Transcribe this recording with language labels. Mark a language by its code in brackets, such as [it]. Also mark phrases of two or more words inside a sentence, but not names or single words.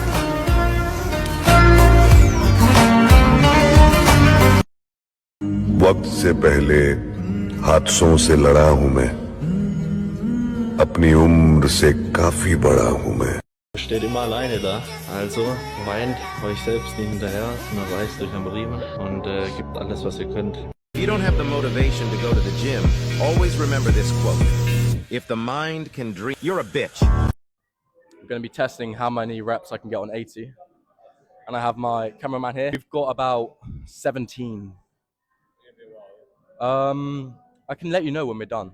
[hi] वक्त से पहले हादसों से लड़ा हूं मैं, अपनी उम्र से काफी बड़ा हूं मैं। [de] Steht immer alleine da, also weint euch selbst nicht hinterher, sondern reißt euch am Riemen und gebt alles, was ihr könnt. [en] If you don't have the motivation to go to the gym, always remember this quote. If the mind can dream, you're a bitch. I'm going to be testing how many reps I can get on 80. And I have my cameraman here. We've got about 17. I can let you know when we're done.